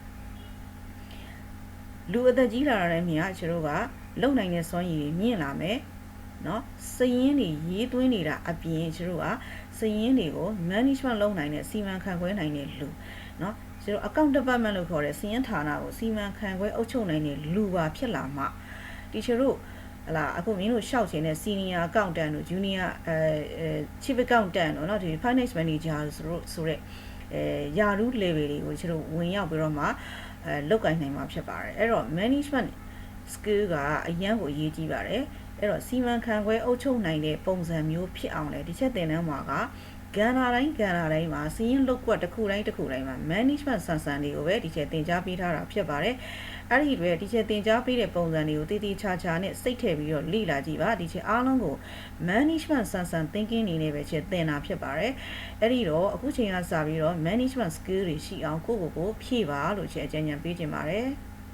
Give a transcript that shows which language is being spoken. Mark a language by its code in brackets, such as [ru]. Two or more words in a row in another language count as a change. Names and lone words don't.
[my] လူအသက်ကြီးလာတဲ့မြင်ကကျွန်တော်ကလုံနိုင်တဲ့စွမ်းရည်မြင့်လာမယ်เนาะစရင်းတွေရေးသွင်းနေတာအပြင်ကျွန်တော်ကစရင်းတွေကို management လုပ်နိုင်တဲ့စီမံခန့်ခွဲနိုင်တဲ့လူเนาะကျွန်တော် [en] account department [my] လို့ခေါ်တဲ့ စီးရင်ဌာနကိုစီမံခန့်ခွဲအုပ်ချုပ်နိုင်တဲ့လူပါဖြစ်လာမှတီချာတို့ဟလာအခုမင်းတို့ရှောက်ချင်တဲ့ [en] senior accountant [my] တို့ [en] junior chief accountant [my] တို့เนาะဒီ [en] finance manager [my] ဆိုတဲ့ယာရု level တွေကိုကျွန်တော်ဝင်ရောက်ပြီးတော့မှလောက်ကင်နိုင်မှာဖြစ်ပါတယ်အဲ့တော့ [en] management skill [my] ကအရန်ကိုအရေးကြီး ပါတယ်အဲ့တော့စီမံခန့်ခွဲအုပ်ချုပ်နိုင်တဲ့ပုံစံမျိုးဖြစ်အောင်လေဒီချက်သင်တန်းမှာကကဏ္ဍတိုင်းမှာစီးရင်လောက်ကွက်တစ်ခုတိုင်းမှာ management ဆန်ဆန်တွေကိုပဲဒီချက်သင်ကြားပေးထားတာဖြစ်ပါတယ်အဲ့ဒီတွေဒီချက်သင်ကြားပေးတဲ့ပုံစံတွေကိုတည်တည်ချာချာနဲ့စိတ်ထည့်ပြီးတော့လေ့လာကြည့်ပါဒီချက်အားလုံးကို management ဆန်ဆန် thinking နေနဲ့ပဲချက်သင်တာဖြစ်ပါတယ်အဲ့ဒီတော့အခုချိန်ကစပြီးတော့ [en] management skill [my] တွေရှိအောင်ကိုဖြည့်ပါလို့ချက်အကြံဉာဏ်ပေးချင်ပါတယ်